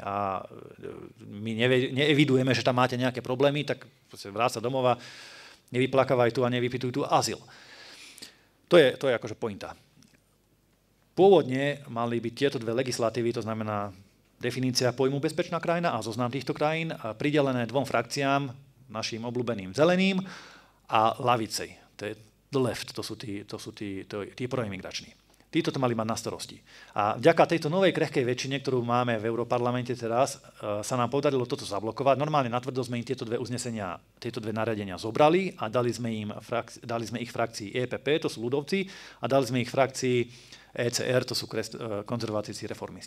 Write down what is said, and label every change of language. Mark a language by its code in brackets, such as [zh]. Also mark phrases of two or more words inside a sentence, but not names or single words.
[sk] A my neevidujeme, že tam máte nejaké problémy, tak vráť sa domova, nevyplakávaj tu a nevypytuj tu azyl. To je akože pointa. Pôvodne mali byť tieto dve legislatívy, to znamená definícia pojmu bezpečná krajina a zoznam týchto krajín, pridelené dvom frakciám, našim obľúbeným zeleným a lavicej. To je [en] the left, [sk] to sú tí proimigrační. Títo to mali mať na starosti. A vďaka tejto novej krehkej väčšine, ktorú máme v Europarlamente teraz, sa nám podarilo toto zablokovať. Normálne natvrdo sme im tieto dve uznesenia, tieto dve nariadenia zobrali a dali sme ich frakcii EPP, to sú ľudovci, a dali sme ich frakcii ECR, to sú konzervatívci reformisti.